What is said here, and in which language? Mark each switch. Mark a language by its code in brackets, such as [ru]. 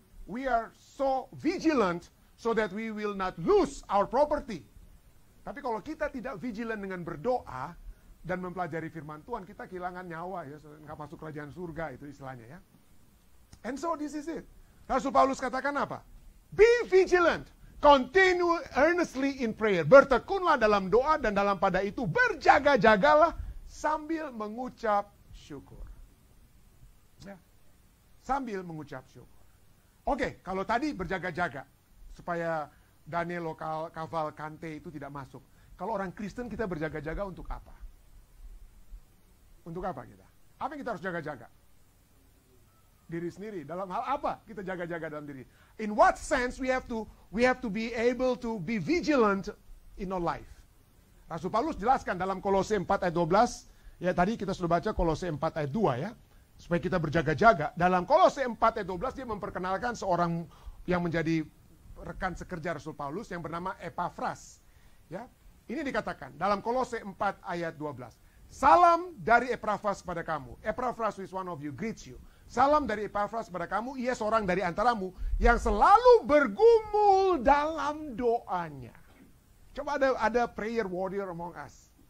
[en] We are so vigilant so that we will not lose our property. [id] Tapi kalau kita tidak vigilant dengan berdoa dan mempelajari firman Tuhan, kita kehilangan nyawa ya, nggak masuk kerajaan surga itu istilahnya ya. [en] And so this is it. [id] Rasul Paulus katakan apa? [en] Be vigilant, continue earnestly in prayer. [id] Bertekunlah dalam doa dan dalam pada itu berjaga-jagalah sambil mengucap syukur. Ya. Sambil mengucap syukur. Oke, kalau tadi berjaga-jaga supaya Danilo Cavalcante itu tidak masuk. Kalau orang Kristen kita berjaga-jaga untuk apa? Untuk apa kita? Apa yang kita harus jaga-jaga? Diri sendiri. Dalam hal apa kita jaga-jaga dalam diri? [en] In what sense we have to be able to be vigilant in our life? [id] Rasul Paulus jelaskan dalam Kolose 4 ayat 12. Ya tadi kita sudah baca Kolose 4 ayat 2 ya. Supaya kita berjaga-jaga. Dalam Kolose 4 ayat 12 dia memperkenalkan seorang yang menjadi rekan sekerja Rasul Paulus yang bernama Epafras. Ya, ini dikatakan dalam Kolose 4 ayat 12. Salam dari Epafras kepada kamu. [en] Epafras who is one of you greets you. [id] Salam dari Epafras kepada kamu, ia seorang dari antaramu yang selalu bergumul dalam doanya. Coba ada [en] prayer warrior among us.